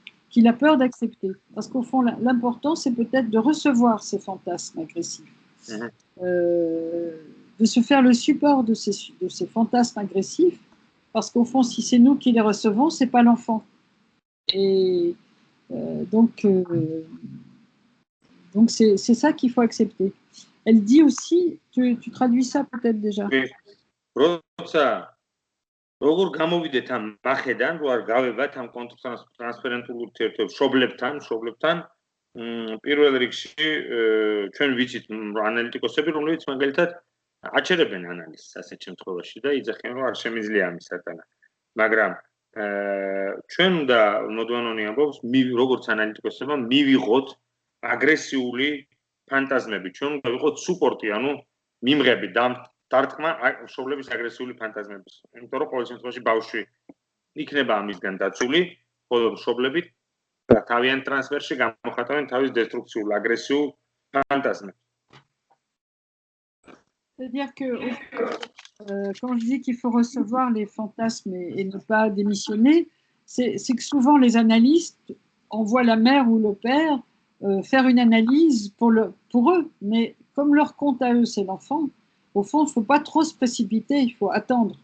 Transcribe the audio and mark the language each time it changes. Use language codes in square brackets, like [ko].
[fr] qu'il a peur d'accepter. Parce qu'au fond, l'important, c'est peut-être de recevoir ces fantasmes agressifs, de se faire le support de ces fantasmes agressifs, parce qu'au fond, si c'est nous qui les recevons, c'est pas l'enfant. Et donc c'est ça qu'il faut accepter. Elle dit aussi, tu traduis ça peut-être déjà. [ka] როგორ გამოვიდეთ ამ მახედან, რო არ გავებათ ამ ტრანსფერენტულ ურთიერთობებთან, მშობლებთან, პირველ რიგში ჩვენ ვიცით ანალიტიკოსები, რომლებიც მაგალითად აჩერებენ ანალიზს ასეთ შემთხვევაში და იძახიან, რომ არ შემიძლია ამის ატანა. მაგრამ ჩვენ უნდა მოდვანონი ამბობს, როგორც ანალიტიკოსებმა მივიღოთ აგრესიული ფანტაზმები, ჩვენ უნდა ვიყოთ სუპორტი, ანუ მიმღები დარტყმა მშობლების აგრესიული ფანტაზმების. იმიტომ რომ ყოველ შემთხვევაში ბავშვი იქნება ამისგან დაცული, ხოლო მშობლები თავიანთ ტრანსფერში გამოხატავენ თავის დესტრუქციულ, აგრესიულ ფანტაზმებს. [fr] C'est-à-dire que quand je dis qu'il faut recevoir les fantasmes et ne pas démissionner, c'est que souvent les analystes envoient la mère ou le père faire une analyse pour eux, mais comme leur compte à eux, c'est l'enfant, au fond, il ne faut pas trop se précipiter, il faut attendre.